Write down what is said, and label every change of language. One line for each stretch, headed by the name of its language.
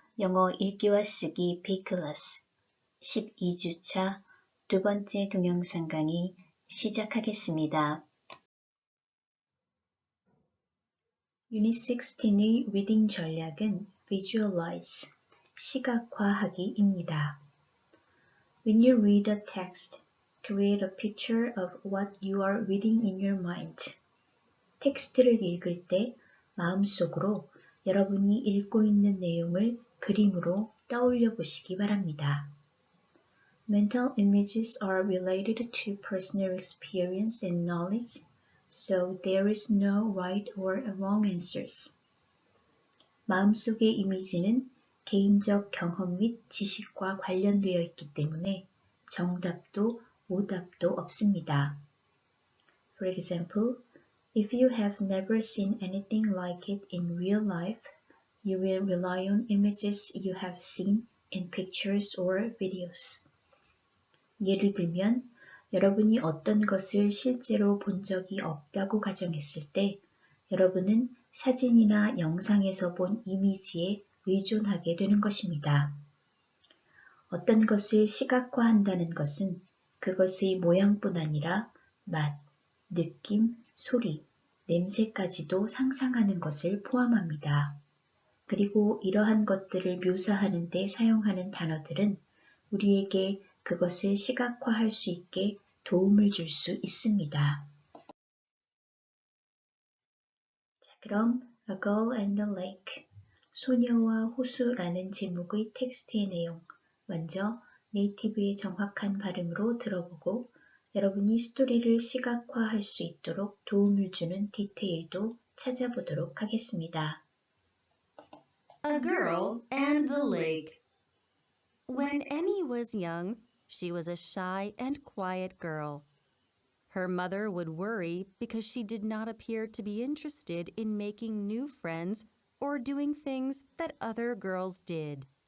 Korean: 영어 읽기와 쓰기 B클래스 12주차 두 번째 동영상 강의 시작하겠습니다. 유닛 16의 리딩 전략은 Visualize, 시각화하기입니다.
English: When you read a text, create a picture of what you are reading in your mind.
Korean: 텍스트를 읽을 때 마음속으로 여러분이 읽고 있는 내용을 그림으로 떠올려 보시기 바랍니다.
English: Mental images are related to personal experience and knowledge, so there is no right or wrong answers.
Korean: 마음속의 이미지는 개인적 경험 및 지식과 관련되어 있기 때문에 정답도 오답도 없습니다.
English: For example, if you have never seen anything like it in real life, you will rely on images you have seen in pictures or videos.
Korean: 예를 들면, 여러분이 어떤 것을 실제로 본 적이 없다고 가정했을 때, 여러분은 사진이나 영상에서 본 이미지에 의존하게 되는 것입니다. 어떤 것을 시각화한다는 것은 그것의 모양뿐 아니라 맛, 느낌, 소리, 냄새까지도 상상하는 것을 포함합니다. 그리고 이러한 것들을 묘사하는 데 사용하는 단어들은 우리에게 그것을 시각화할 수 있게 도움을 줄 수 있습니다. 자, 그럼 A Girl and the Lake, 소녀와 호수라는 제목의 텍스트의 내용, 먼저 네이티브의 정확한 발음으로 들어보고 여러분이 스토리를 시각화할 수 있도록 도움을 주는 디테일도 찾아보도록 하겠습니다.
English: A Girl and the Lake. When Emmy was young, she was a shy and quiet girl. Her mother would worry because she did not appear to be interested in making new friends or doing things that other girls did.